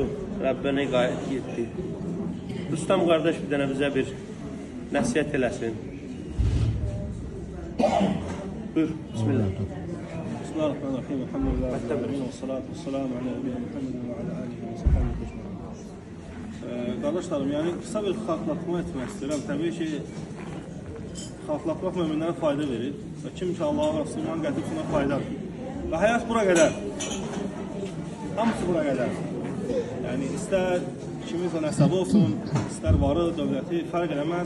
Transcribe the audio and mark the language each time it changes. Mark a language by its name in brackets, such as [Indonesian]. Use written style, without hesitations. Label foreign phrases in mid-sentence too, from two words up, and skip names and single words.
[Turkish] Rabbine gayet yetti. Rüstem kardeş bir tane bize bir [Azerbaijani] nəsihət eləsin. Buyur. Bismillah. [Arabic] بسم الله الرحمن الرحيم. الحمد لله رب العالمين والصلاة والسلام على نبينا محمد وعلى آله وصحبه أجمعين. [Azerbaijani] Qardaşlarım, yəni qısa bir xatırlatma etmək istəyirəm. Təbii ki, xatırlatmaq möminlərə fayda verir və kim ki Allah'a və Rəsuluna qədirsinə faydadır. Və həyat bura qədər. Hamısı bura qədər. Yəni istər kiminsə nəsəbi olsun, istər varı, dövləti fərq eləməz.